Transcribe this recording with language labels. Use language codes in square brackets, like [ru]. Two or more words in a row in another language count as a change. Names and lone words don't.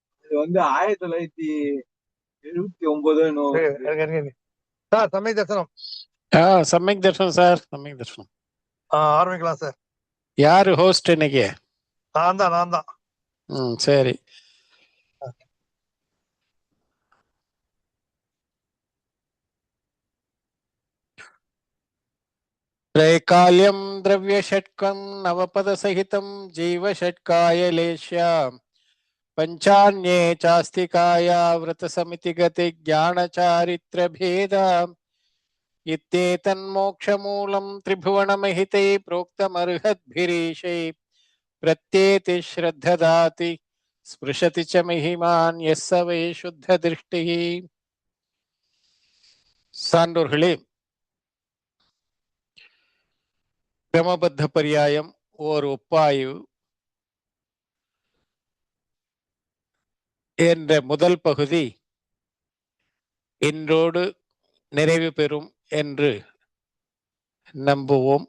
[ta] வந்து 1979 சார் சமய தரிசனம் சமயக் தர்ஷனம் சார், சமயக் தர்ஷனம். ஆரம்பிக்கலாம் சார். யாரு ஹோஸ்ட் இன்னைக்கு? நான் தான். சரி. [sa] त्रैकाल्यं द्रव्यषट्कं नवपदसहितं जीवषट्कायलेश्य पञ्चान्ये चास्तिकाया व्रतसमितिगतिज्ञानचारित्रभेदा इत्येतन्मोक्षमूलं त्रिभुवनमहिते प्रोक्तमर्हद्भिरीशै प्रत्येति श्रद्धदाति स्पृशति च महिमान् यः स वै शुद्धदृष्टिः. [ta] சான்றோர்களே, கிரமபத்த பரியாயம் ஓர் ஒப்பாய்வு என்ற முதல் பகுதி இன்றோடு நிறைவு பெறும் என்று நம்புவோம்.